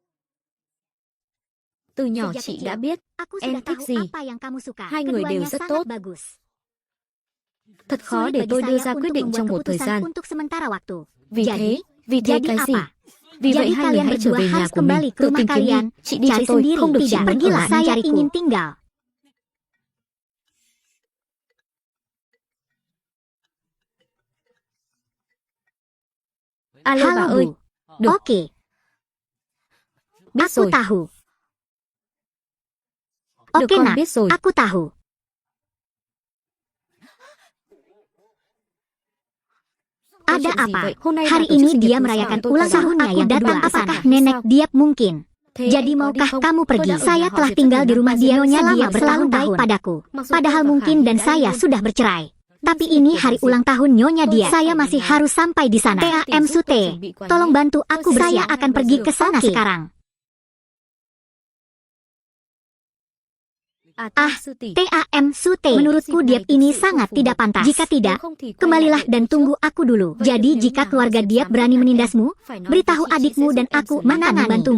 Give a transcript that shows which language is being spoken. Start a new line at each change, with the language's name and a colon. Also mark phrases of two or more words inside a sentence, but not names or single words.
Vietnamese: Từ nhỏ chị đã biết em thích gì. Hai người đều rất tốt. Thật khó để tôi đưa ra quyết định trong một thời gian. Vì thế cái gì? Vì vậy hai người hãy trở về nhà của mình, tự tìm kiếm đi. Chị đi cho tôi, không được chị muốn ở lại.
Indonesian: Saya ingin tinggal.
Vietnamese: Alo bà ơi. Được. Oke. Biết
Indonesian: Aku
Vietnamese: rồi.
Indonesian: tahu.
Vietnamese: Được,
Indonesian: Oke
Vietnamese: con
Indonesian: nak,
Vietnamese: biết rồi.
Indonesian: aku tahu. Ada
Vietnamese: Chuyện gì
Indonesian: apa?
Vietnamese: vậy? Hôm nay
Indonesian: Hari
Vietnamese: là tổ chức
Indonesian: ini
Vietnamese: sinh nhật
Indonesian: dia
Vietnamese: của
Indonesian: merayakan
Vietnamese: tôi
Indonesian: ulang
Vietnamese: có
Indonesian: tahunnya datang. yang Aku datang. berdua Apakah kesana. nenek
Vietnamese: Sao?
Indonesian: Diap mungkin?
Vietnamese: Thế
Indonesian: Jadi
Vietnamese: em có
Indonesian: maukah
Vietnamese: đi không?
Indonesian: kamu
Vietnamese: Tôi
Indonesian: pergi?
Vietnamese: đã ở
Indonesian: Saya
Vietnamese: nhà họ
Indonesian: telah
Vietnamese: Diệp
Indonesian: tinggal
Vietnamese: rất
Indonesian: di
Vietnamese: nhiều
Indonesian: rumah
Vietnamese: năm.
Indonesian: dia Nyonya selama Diệp selalu bertahun-tahun baik. padaku. Maksud Padahal
Vietnamese: tôi và
Indonesian: mungkin
Vietnamese: Khải
Indonesian: dan
Vietnamese: đã
Indonesian: saya
Vietnamese: ly hôn.
Indonesian: sudah bercerai. Tapi Masih ini ikut hari masih. ulang tahun Nyonya
Vietnamese: Tôi
Indonesian: Dia.
Vietnamese: đã
Indonesian: Saya
Vietnamese: phải
Indonesian: masih
Vietnamese: đến đó.
Indonesian: harus sampai di sana. Nanti TAM
Vietnamese: giúp tôi
Indonesian: Sute,
Vietnamese: chuẩn bị quà
Indonesian: tolong
Vietnamese: nhé.
Indonesian: bantu
Vietnamese: Tôi
Indonesian: aku
Vietnamese: sẽ
Indonesian: saya siap akan
Vietnamese: ngay
Indonesian: pergi
Vietnamese: bây
Indonesian: ke
Vietnamese: giờ.
Indonesian: sana
Vietnamese: Oke.
Indonesian: sekarang. Ah, TAM Sute. Menurutku Diep ini sangat tidak pantas. Jika tidak, kembalilah dan tunggu aku dulu. Jadi jika keluarga Diep berani menindasmu, beritahu adikmu dan aku akan membantumu.